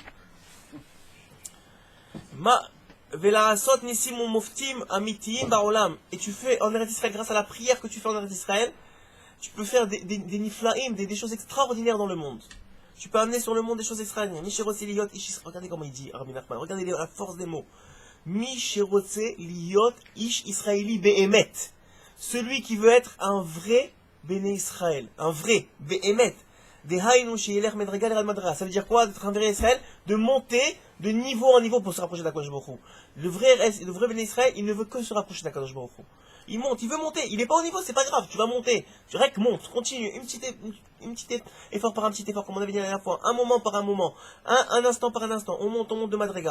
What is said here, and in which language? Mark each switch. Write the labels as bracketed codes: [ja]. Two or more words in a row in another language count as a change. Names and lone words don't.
[fr] Et tu fais en Eretz Israël, grâce à la prière que tu fais en Eretz Israël, tu peux faire des niflaim, des choses extraordinaires dans le monde. Tu peux amener sur le monde des choses extraordinaires. Regardez comment il dit, Rabbi Nachman, regardez la force des mots. [he] מי שרוצה להיות איש ישראלי באמת. [fr] Celui qui veut être un vrai Béné Israël, un vrai Be'emet. Ça veut dire quoi d'être un vrai Israël? De monter de niveau en niveau pour se rapprocher d'Akadosh Baruch Hu. Le vrai Béné Israël, il ne veut que se rapprocher d'Akadosh Baruch Hu. il monte, il veut monter, il n'est pas au niveau, c'est pas grave, tu vas monter. Tu rec, monte, continue, une petite effort par un petit effort, comme on avait dit la dernière fois, un moment par un moment, un instant par un instant, on monte de madriga.